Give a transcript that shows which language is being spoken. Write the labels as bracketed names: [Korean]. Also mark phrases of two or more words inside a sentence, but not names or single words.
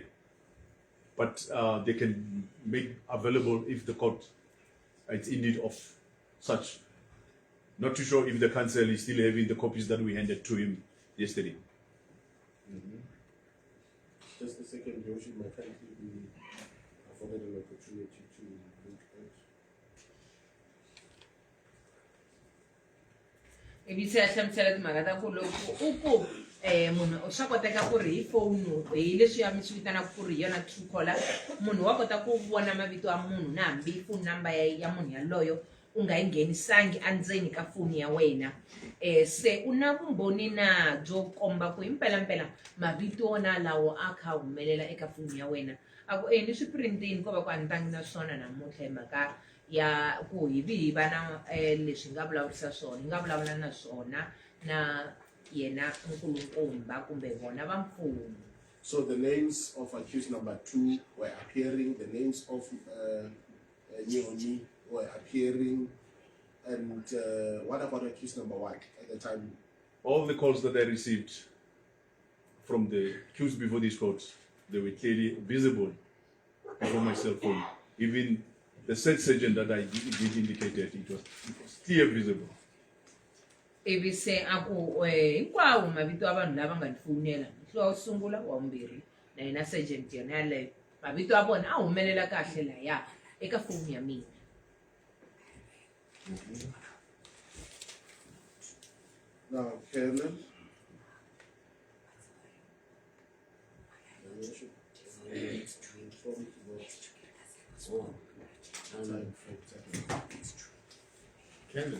[English] But they can make available if the court is in need of such. Not too sure if the council is still having the copies that we handed to him yesterday. Just a second, Your Worship, may kindly be afforded an opportunity to look at. [Tsonga] ivi se a hlamusela timhaka ta ku loko u ku munhu swa koteka ku ri hi foni hi leswiya mi swi vitanaka ku ri hi yona true caller munhu wa kota ku vona mavito ya munhu na hambi [English] phone number [Tsonga] ya munhu yaloyo u nga yi nghenisangi endzeni ka foni ya wena se u na vumbhoni na byo komba ku hi mpelampela mavito wona lawo a kha humelela eka foni ya wena a ku ni swi printini ko va ku a ni tangi na swona namuntlha hi mhaka ya ku hi vi hi va na leswi hi nga vulavurisa swona hi nga vulavula na swona na yena nkulukumba kumbe vona va mfumo. [English] So the names of accused number 2 were appearing, the names of Nonyane were appearing, and what about accused number 1 at the time? All the calls that I received from the accused before this court, they were clearly visible before my cell phone. Even the said sergeant that I did indicated, it was clear visible. [Tsonga] Ivi se aku hinkwawo mavito ya vanhu lava nga ni fonela nhlo wa sungula wa vumbirhi na yena sergeant yena yaleyo mavito ya vona a humelela kahle laya eka foni ya mina. [English] Now, Colonel, Your Worship, informed Canon,